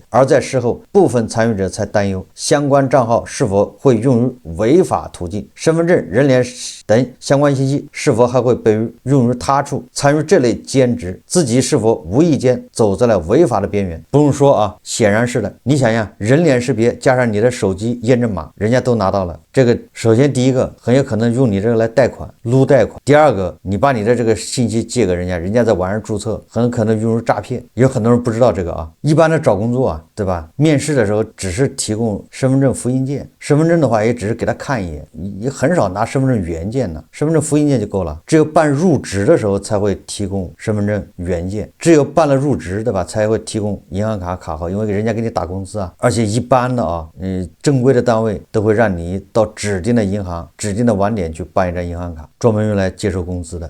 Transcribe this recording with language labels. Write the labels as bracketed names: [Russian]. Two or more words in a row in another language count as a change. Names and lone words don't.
[Chinese] 而在事後，部分參與者才擔憂相關賬號是否會用於違法途徑。身份證、人脸等相關信息是否還會被用於他處，參與這類兼職，自己是否無意間走在了違法的邊緣？不用說啊，顯然是的。你想想，人臉識別加上你的手機驗證碼，人家都拿到了。這個首先第一個很有可能用你這個來貸款、擼貸款；第二個，你把你的這個信息借給人家，人家在網上注冊，很可能用于詐騙。有很多人不知道这个啊。一般的找工作啊，对吧？面試的時候只是提供身份證複印件，身份證的話也只是給他看一眼，也很少拿身份證原件的，身份證複印件就夠了。只有辦入職的時候才會提供身份證原件，只有辦了入職，對吧？才會提供銀行卡卡號，因為人家給你打工資啊。而且一般的啊，正規的單位都會讓你到指定的銀行、指定的網點去辦一張銀行卡，專門用來接受工資的。